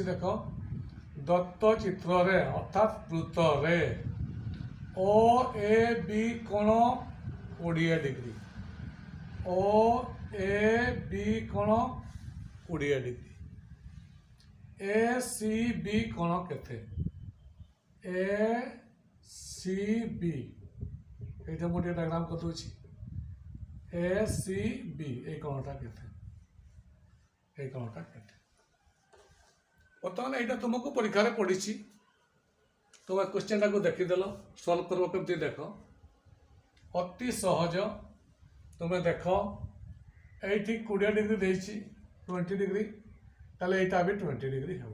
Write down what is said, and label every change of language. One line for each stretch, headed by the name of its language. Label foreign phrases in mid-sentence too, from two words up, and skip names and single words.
Odia: ଦେଖ, ଦତ୍ତ ଚିତ୍ରରେ ଅର୍ଥାତ୍ ବୃତ୍ତରେ OAB କୋଣ 20 ଡିଗ୍ରୀ, OAB କୋଣ 20 ଡିଗ୍ରୀ, ACB କୋଣ କେତେ? ACB, এইটা ମୁଁ ଟିକେ ଡାଇଗ୍ରାମ କରିଦେଉଛି। ACB ଏଇ କୋଣଟା କେତେ? ଏଇ କୋଣଟା କେତେ? ବର୍ତ୍ତମାନ ଏଇଟା ତୁମକୁ ପରୀକ୍ଷାରେ ପଡ଼ିଛି, ତୁମେ କ୍ୱେଶ୍ଚନ୍ଟାକୁ ଦେଖିଦେଲ, ସଲ୍ଭ କରିବ କେମିତି ଦେଖ। ଅତି ସହଜ, ତୁମେ ଦେଖ ଏଇଠି 20 ଡିଗ୍ରୀ ଦେଇଛି, 20 ଡିଗ୍ରୀ, ତାହେଲେ ଏଇଟା ବି 20 ଡିଗ୍ରୀ ହେବ।